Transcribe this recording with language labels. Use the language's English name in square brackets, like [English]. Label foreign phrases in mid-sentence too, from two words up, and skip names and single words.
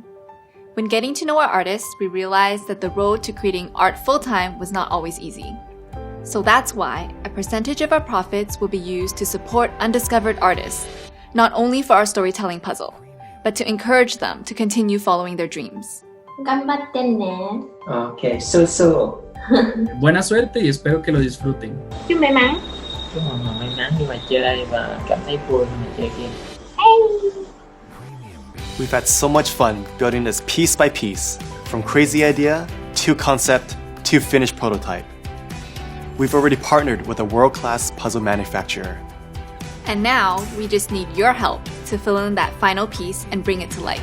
[English] When getting to know our artists, we realized that the road to creating art full-time was not always easy. So that's why a percentage of our profits will be used to support undiscovered artists, not only for our storytelling puzzle, but to encourage them to continue following their dreams. Okay, so. [Spanish] Buena suerte y espero que lo disfruten. [Vietnamese] Chúc may mắn khi mà chơi và cảm thấy vui khi mà chơi game. [English] We've had so much fun building this piece by piece, from crazy idea to concept to finished prototype. We've already partnered with a world-class puzzle manufacturer. And now, we just need your help to fill in that final piece and bring it to life.